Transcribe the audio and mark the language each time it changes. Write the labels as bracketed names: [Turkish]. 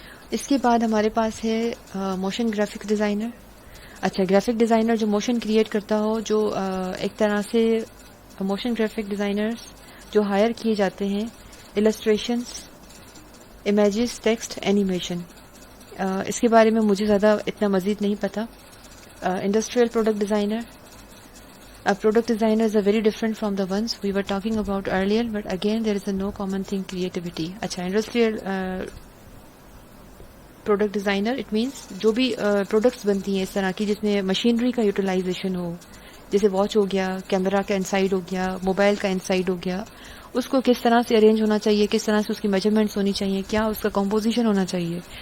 [Urdu] اس کے بعد ہمارے پاس ہے موشن گرافک ڈیزائنر. اچھا، گرافک ڈیزائنر جو موشن کریٹ کرتا ہو، جو ایک طرح سے موشن گرافک ڈیزائنرز جو ہائر کیے جاتے ہیں السٹریشنز، امیجز، ٹیکسٹ، اینیمیشن. اس کے بارے میں مجھے زیادہ اتنا مزید نہیں پتا. Industrial product designer. [English] Product designers are very different from the ones we were talking about earlier, but again there is a no common thing, creativity. [Urdu] اچھا، [English] industrial product designer it means [Urdu] جو بھی پروڈکٹس بنتی ہیں اس طرح کی جس میں machinery کا یوٹیلائزیشن ہو، جیسے واچ ہو گیا، کیمرہ کا انسائڈ ہو گیا، موبائل کا انسائڈ ہو گیا، اس کو کس طرح سے ارینج ہونا چاہیے، کس طرح سے اس کی میجرمنٹس ہونی چاہیے، کیا اس کا کمپوزیشن ہونا چاہیے.